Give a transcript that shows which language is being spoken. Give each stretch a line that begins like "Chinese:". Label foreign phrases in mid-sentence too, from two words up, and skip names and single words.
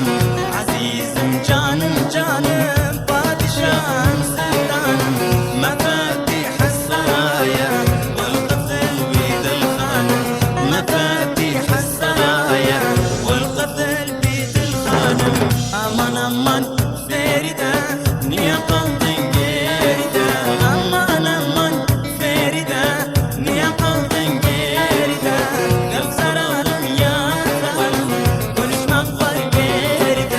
Turkish: Azizim canım canım, padişahım sultanım.
Arabic: مفاتيح السرايا, والقتل بيد الخانم. مفاتيح السرايا والقتل بيد الخانم.
Turkish: Aman aman Feride, niye kaldın geride? Aman aman Feride, niye kaldın geride? Gel saralım yatalım, konuşmak var geride.